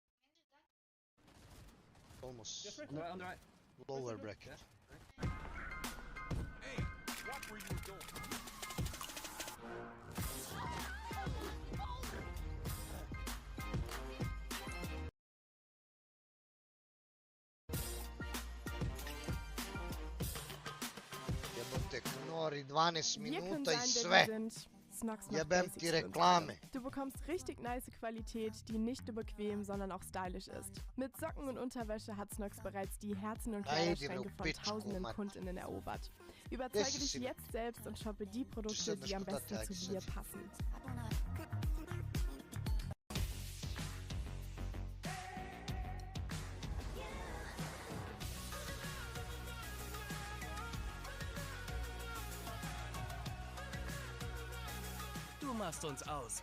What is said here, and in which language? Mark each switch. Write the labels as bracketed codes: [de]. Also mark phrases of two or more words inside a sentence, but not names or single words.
[en] Almost On the right. lower bracket. Hey, what were you doing? [hr] Jebote, Knori, 12 minuta i sve. Jebem ti reklame. [de] Du bekommst richtig nice Qualität, die nicht nur bequem, sondern auch stylisch ist. Mit Socken und Unterwäsche hat Snox bereits die Herzen und Kleiderschränke von tausenden KundInnen erobert. Überzeuge dich jetzt selbst und shoppe die Produkte, die am besten zu dir passen. Du machst uns aus.